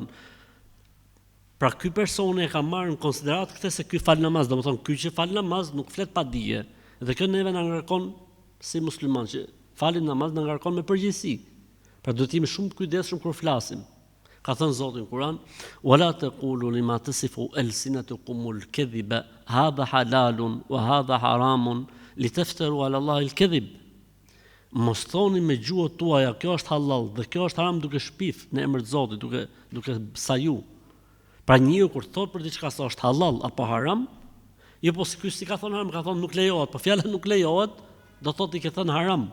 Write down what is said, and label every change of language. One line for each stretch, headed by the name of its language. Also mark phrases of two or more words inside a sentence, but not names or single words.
Albanian: Pra ky person e ka marrë në konsiderat këtë se ky fal namaz, domethënë ky që fal namaz nuk flet pa dije. Dhe kjo neve na ngarkon si musliman që falin namaz na ngarkon me përgjegjësi. Pra duhet të jemi shumë të kujdesshëm kur flasim. Ka thënë Zoti në Kur'an:
Arabic: "ولا تقولوا لما تصف ألسنتكم الكذب هذا حلال وهذا حرام لتفتروا على الله الكذب."
Albanian: Mos thoni me gjuhën tuaja kjo është halal dhe kjo është haram duke shpif në emër të Zotit, duke saju. Pra njëu kur thot për diçka se është halal apo haram, jo po ky si ka thonë haram, ka thonë nuk lejohet, po fjala nuk lejohet, do thotë i ke thënë haram.